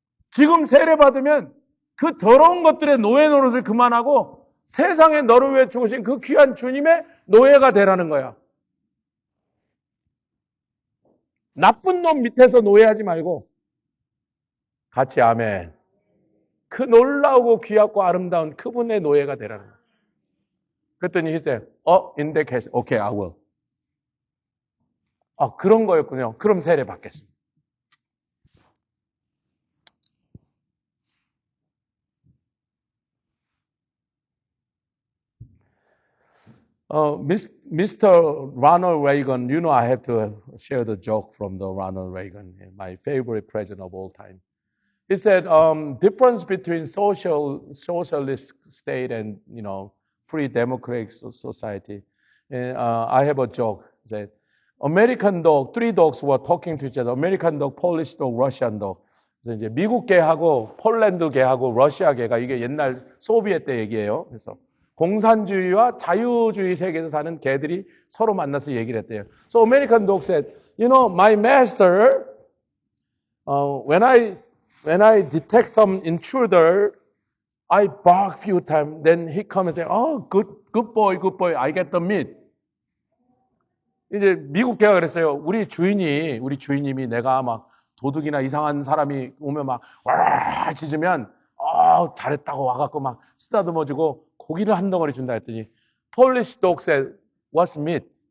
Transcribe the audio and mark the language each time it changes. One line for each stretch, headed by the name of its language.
Korean: 지금 세례받으면 그 더러운 것들의 노예 노릇을 그만하고 세상에 너를 위해 죽으신 그 귀한 주님의 노예가 되라는 거야. 나쁜 놈 밑에서 노예하지 말고 같이 아멘. 그 놀라우고 귀하고 아름다운 그분의 노예가 되라는 거야. 그랬더니
English: he said, in that case, okay, I will.
Korean: 그런 거였군요. 그럼 세례 받겠습니다.
English: Mr. Ronald Reagan, you know I have to share the joke from the Ronald Reagan, my favorite president of all time. He said, difference between socialist state and, free democratic society. And, I have a joke that American dog, 3 dogs were talking to each other. American dog, Polish dog, Russian dog.
Korean: 그래서 이제 미국 개하고 폴란드 개하고 러시아 개가 이게 옛날 소비에트 때 얘기예요. 그래서 공산주의와 자유주의 세계에서 사는 개들이 서로 만나서 얘기를 했대요.
English: So American dog said, my master, when I detect some intruder, I bark few times. Then he comes and say, good boy, I get the meat.
Korean: 이제 미국 개가 그랬어요. 우리 주인님이 내가 막 도둑이나 이상한 사람이 오면 막 와 짖으면 잘했다고 와갖고 막 쓰다듬어주고 고기를 한 덩어리 준다 했더니
English: Polish dog said, what's meat?